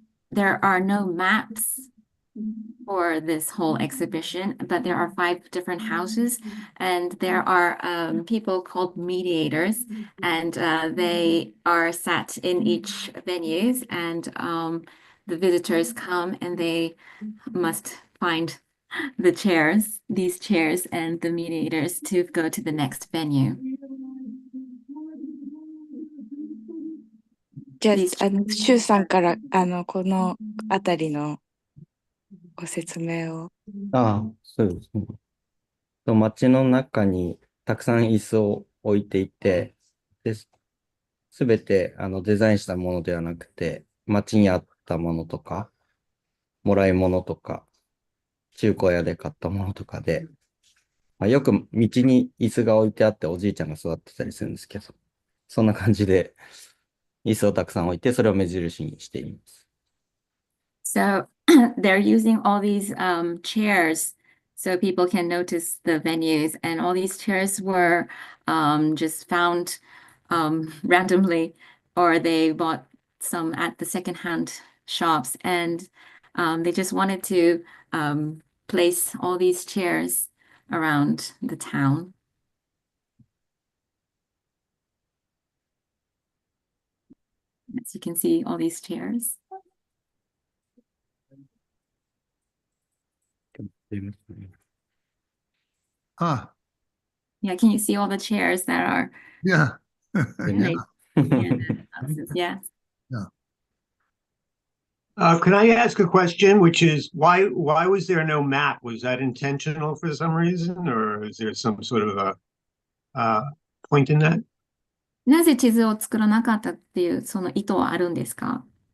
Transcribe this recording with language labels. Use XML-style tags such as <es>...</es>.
<en>there are no maps for this whole exhibition, but there are 5 different houses, and there are people called mediators, and they are sat in each venues, and the visitors come and they must find these chairs and the mediators to go to the next venue.</en> <ja>じゃあ、シュウさんから、このあたりのご説明を。ああ、そうですね。街の中にたくさん椅子を置いていて、すべてデザインしたものではなくて、街にあったものとか、もらい物とか、中古屋で買ったものとかで、よく道に椅子が置いてあっておじいちゃんが座ってたりするんですけど、そんな感じで椅子をたくさん置いて、それを目印にしています。</ja> <en>So they're using all these chairs so people can notice the venues, and all these chairs were just found randomly, or they bought some at the secondhand shops, and they just wanted to place all these chairs around the town. As you can see, all these chairs. Ah, Yeah, can you see all the chairs that are yeah. in the houses? Yeah. Could I ask a question, which is why was there no map? Was that intentional for some reason, or is there some sort of a point in that?</en> <ja>なぜ地図を作らなかったっていうその意図はあるんですか？</ja>